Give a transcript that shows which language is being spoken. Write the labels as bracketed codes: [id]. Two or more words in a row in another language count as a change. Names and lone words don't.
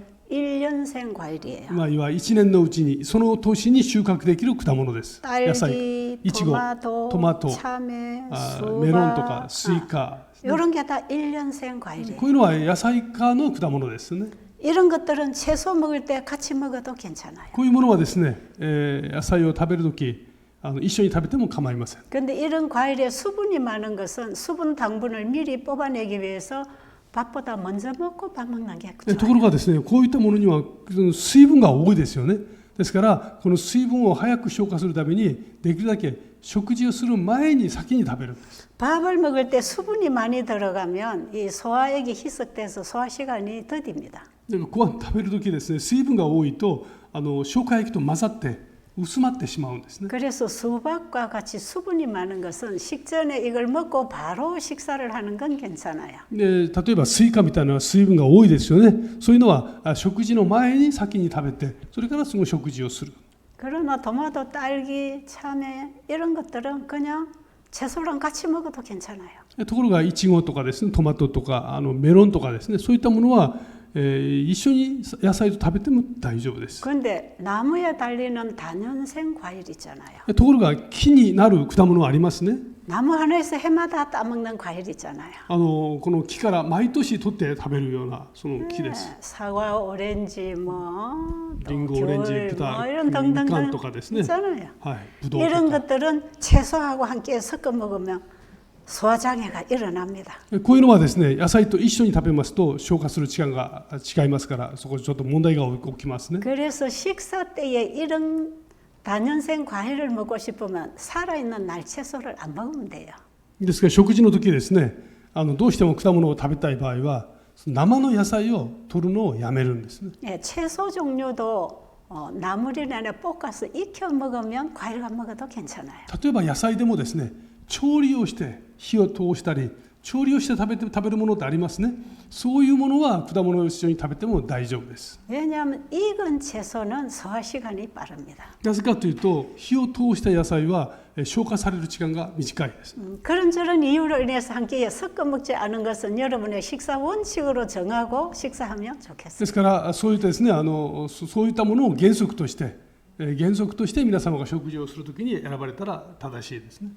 [ko] 1년생 과일이에요. [ja] いわ1年のうちにその年に収穫できる果物です。野菜、 [ko] 딸기, [ja] いちご、 [ko] 토마토, 참외, [ja] メロンとかスイカ、 [ko] 이런 게 다 1년생 과일이에요. [ja] こういうのは野菜科の果物ですね。 [ko] 이런 것들은 채소 먹을 때 같이 먹어도 괜찮아요. [ja] こういうものはですね、野菜を食べるとき一緒に食べても構いません。 [ko] 근데 이런 과일에 수분이 많은 것은 수분 당분을 미리 뽑아내기 위해서 밥보다 먼저 먹고 밥 먹는 게 [ja] とこ [ko] 좋아요. [ja] ろがですね、こういったものには水分が多いですよね。ですからこの水分を早く消化するためにできるだけ食事をする前に先に食べるんです。 [ko] 밥을 먹을 때 수분이 많이 들어가면 이 소화액이 희석돼서 소화 시간이 더딥니다. [ja] だからご飯食べるときですね、水分が多いと消化液と混ざって薄まってしまうんですね。 [ko] 그래서 수박과 같이 수분이 많은 것은 식전에 이걸 먹고 바로 식사를 하는 건 괜찮아요. [ja] で例えばスイカみたいな水分が多いですよね。そういうのは食事の前に先に食べて、それからその食事をする。 [ko] 그러나 토마토, 딸기, 참외 이런 것들은 그냥 채소랑 같이 먹어도 괜찮아요. [ja] ところがイチゴとかですね、トマトとかメロンとかですね、そういったものは、一緒に野菜と食べても大丈夫です。 [ko] 그런데 나무에 달리는 다년생 과일 있잖아요. [ja] ところが木になる果物はありますね。 [ko] 나무 하나에서 해마다 따먹는 과일 있잖아요. [ja] この木から毎年取って食べるようなその木です。 [ko] 사과, 오렌지, 뭐, 또 [ja] リンゴ、オレンジ、 [ko] 귤, [ja] 豚、 [ko] 뭐 [ja] み [ko] 이런 [ja] かん [ko] 등등등 [ja] とかですね。 [ko] 있잖아요. [ja] はい、ブドウと [ko] 이런 [ja] か。 [ko] 것들은 채소하고 함께 섞어 먹으면 소화장애가 일어납니다. [ja] こういうのはですね、野菜と一緒に食べますと消化する時間が違いますから、そこでちょっと問題が起きますね。 [ko] 그래서 식사 때에 이런 다년생 과일을 먹고 싶으면 살아있는 날 채소를 안 먹으면 돼요. [ja] ですから食事の時ですね、どうしても果物を食べたい場合は生の野菜を取るのをやめるんですね。 [ko] 예, 채소 종류도 나물이나 볶아서 익혀 먹으면 과일과 먹어도 괜찮아요. [ja] 例えば野菜でもですね、調理をして火を通したり調理をして食べるものってありますね。そういうものは果物を一緒に食べても大丈夫です。 [ko] 왜냐하면 익은 채소는 소화 시간이 빠릅니다. [ja] なぜかというと、火を通した野菜は消化される時間が短いです。 [ko] 그런저런 이유로 인해서 함께 섞어 먹지 않은 것은 여러분의 식사 원칙으로 정하고 식사하면 [ja] で [ko] 좋겠습니다. [ja] すからそういったですね、そういったものを原則として皆様が食事をするときに選ばれたら正しいですね。